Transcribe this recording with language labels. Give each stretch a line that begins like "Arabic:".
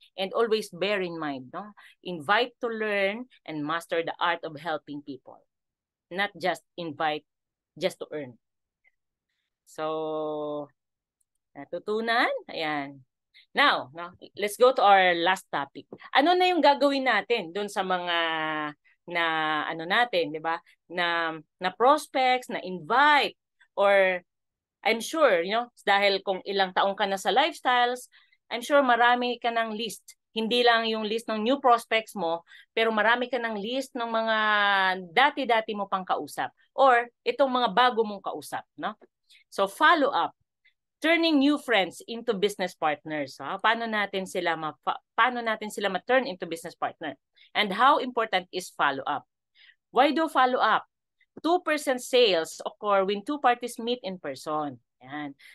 English: And always bear in mind, no? Invite to learn and master the art of helping people. Not just invite just to earn. So,
Filipino: natutunan? Ayan.
English: Now, let's go to our last topic.
Filipino: Ano na yung gagawin natin doon sa mga natin, 'di ba? Na prospects, na invite,
English: or I'm sure,
Filipino: dahil kung ilang taong ka na sa lifestyles, I'm sure marami ka ng list. Hindi lang yung list ng new prospects mo, pero marami ka ng list ng mga dati-dati mo pang kausap or itong mga bago mong kausap, no?
English: So follow up. Turning new friends into business partners.
Filipino: Paano natin sila
English: ma-turn into business partner? And how important is follow-up? Why do follow-up? 2% sales occur when two parties meet in person. Yan.